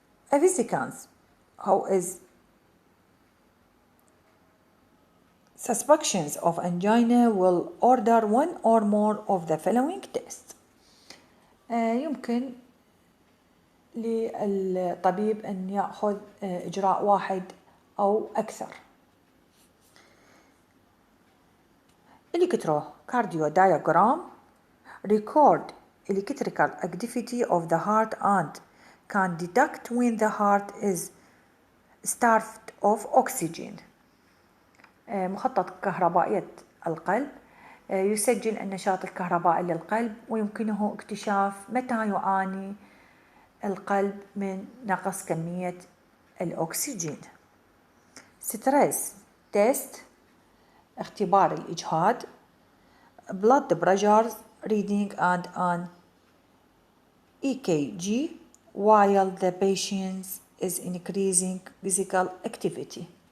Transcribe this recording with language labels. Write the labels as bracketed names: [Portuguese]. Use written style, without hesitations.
[English] A physician who is suspicions of angina will order one or more of the following tests. [Arabic] يمكن للطبيب أن يأخذ إجراء واحد أو أكثر. [English] Electrocardiogram record electrical activity of the heart and can detect when the heart is starved of oxygen. [Arabic] مخطط كهربائية القلب يسجل النشاط الكهربائي للقلب ويمكنه اكتشاف متى يعاني القلب من نقص كمية الأكسجين. [English] stress test [Arabic] اختبار الإجهاد. [English] blood pressure reading and an EKG while the patient is increasing physical activity.